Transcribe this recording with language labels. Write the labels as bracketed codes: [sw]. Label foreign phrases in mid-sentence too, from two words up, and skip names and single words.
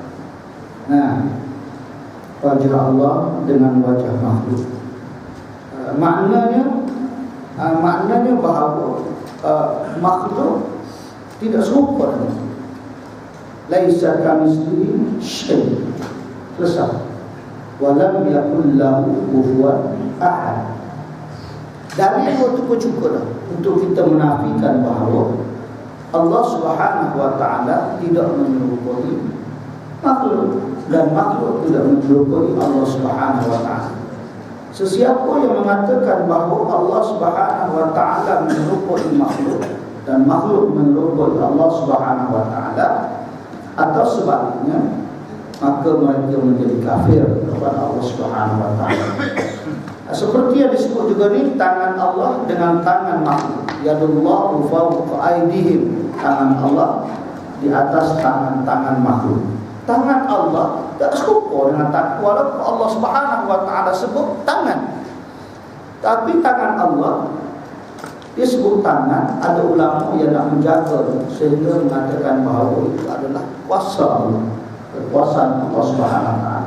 [ms] Wajah Allah dengan wajah makhluk. Maknanya bahawa makhluk tidak serupa dengan [ar] ليس كمثله شيء'. [ms] Selesai. [ar] ولم يكن له كفوا أحد. [ms] Dari itu cukup untuk kita menafikan bahawa Allah [ar] سبحانه وتعالى [ms] tidak menyerupai makhluk dan makhluk tidak menyerupai Allah [ar] سبحانه وتعالى. [ms] Sesiapa yang mengatakan bahawa Allah [ar] سبحانه وتعالى [ms] menyerupai makhluk dan makhluk menyerupai Allah [ar] سبحانه وتعالى [ms] atau sebaliknya, maka mereka menjadi kafir kepada Allah [ar] سبحانه وتعالى. [ms] Seperti yang disebut juga ni, tangan Allah dengan tangan makhluk. [ar] يد الله فوق أيديهم. [ms] Tangan Allah di atas tangan-tangan makhluk. Tangan Allah tak serupa dengan tangan, walaupun Allah [ar] سبحانه وتعالى [ms] sebut tangan. Tapi tangan Allah dia sebut tangan. Ada ulama yang nak menjaga sehingga mengatakan bahawa itu adalah kuasa Allah, kekuasaan Allah [ar] سبحانه وتعالى.